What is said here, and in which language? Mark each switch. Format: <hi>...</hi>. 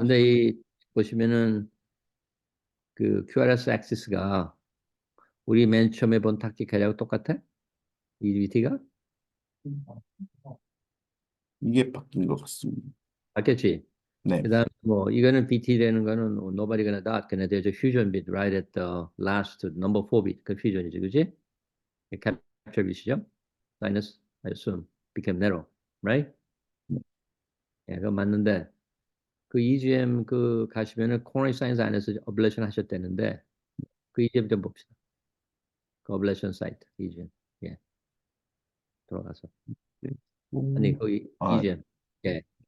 <ko>근데 이 보시면은 그 QRS 액시스가 우리 맨 처음에 본 탁티칼하고 똑같아? 이 VT가? 이게 바뀐 것 같습니다. 바뀌었지? 네, 그 다음 뭐 이거는 BT 되는 거는</ko> <en>nobody gonna doubt. 그냥 there's a fusion bit right at the last number 4 bit. 그 fusion이지, 그지? capture bit이죠? Sinus, I assume, became narrow, right?</en> <ko>예, 그거 맞는데 그 EGM 그 가시면은 coronary sinus 안에서 ablation 하셨다는데 그 EGM 좀 봅시다. 그 ablation site EGM. 예, 들어가서. 네. 아니 거기 아, EGM. 예,</ko>